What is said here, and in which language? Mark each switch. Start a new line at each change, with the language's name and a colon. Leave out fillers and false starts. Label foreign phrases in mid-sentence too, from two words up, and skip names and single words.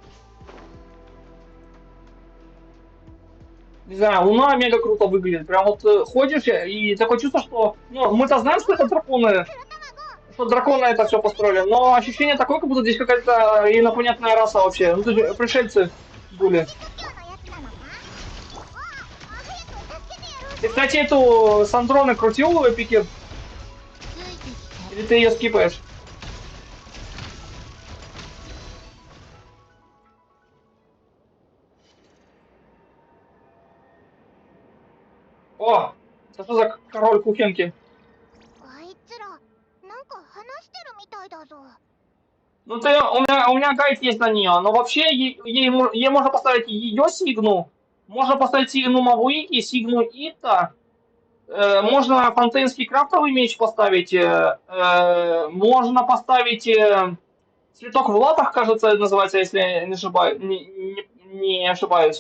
Russian: Не знаю, Луна мега круто выглядит. Прям вот ходишь и такое чувство, что... Ну, мы-то знаем, что это драконы. Что драконы это все построили. Но ощущение такое, как будто здесь какая-то инопланетная раса вообще. Ну, то есть пришельцы были.
Japanese: 故郷のやつなのか？
Russian: Ты, кстати, эту с Андроны крутил в эпике?
Japanese: ついてきて
Russian: Или ты ее скипаешь? О! Это что за король кухенки?
Japanese: あいつらなんか話してるみたいだぞ。
Russian: Ну ты, у меня гайд есть на нее, но вообще ей можно поставить ее сигну, можно поставить сигну Мавуики, сигну Ита, можно фонтейнский крафтовый меч поставить, можно поставить цветок в латах, кажется, называется, если не ошибаюсь.